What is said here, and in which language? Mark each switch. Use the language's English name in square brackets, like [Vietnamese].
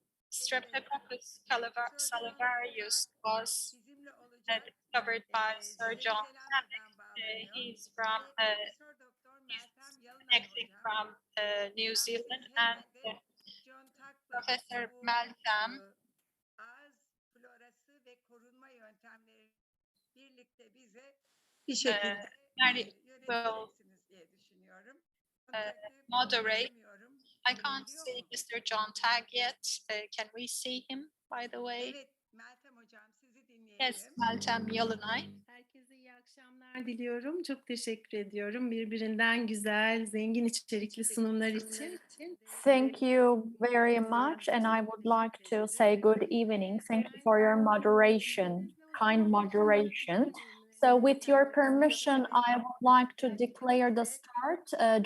[English] Streptococcus salivarius was discovered by Sir John Hammond. He's connecting from New Zealand, and Professor Malcolm [Turkish] ağız florası ve korunma yöntemleri birlikte bize bir şekilde yöneteceksiniz diye düşünüyorum. [English] moderate. I can't see Mr. John Tag yet. Can we see him, by the way? [Turkish] Evet, Meltem Hocam sizi dinleyelim. [English] Yes, Meltem Yolunay. [Turkish] Herkese iyi akşamlar diliyorum. Çok teşekkür ediyorum birbirinden güzel, zengin içerikli sunumlar için. [English] Thank you very much, and I would like to say good evening. Thank you for your moderation, kind moderation. So with your permission, I would like to declare the start.